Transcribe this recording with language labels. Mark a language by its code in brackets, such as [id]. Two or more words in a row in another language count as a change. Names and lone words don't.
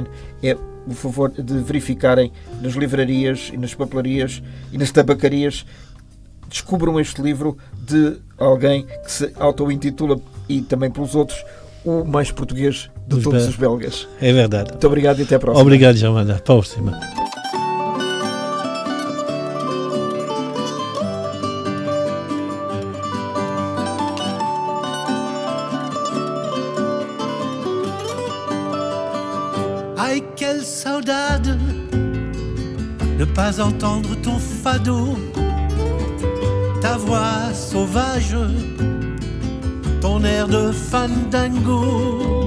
[pt] É o favor de verificarem nas livrarias e nas papelarias e nas tabacarias. Descubram este livro de alguém que se auto-intitula, e também pelos outros, o mais português de todos os belgas. É verdade. Muito obrigado e até à próxima. Obrigado, Germano. Até a próxima. [fr] Ai, quelle saudade, ne pas entendre ton fado, ta voix sauvage, ton air de fandango.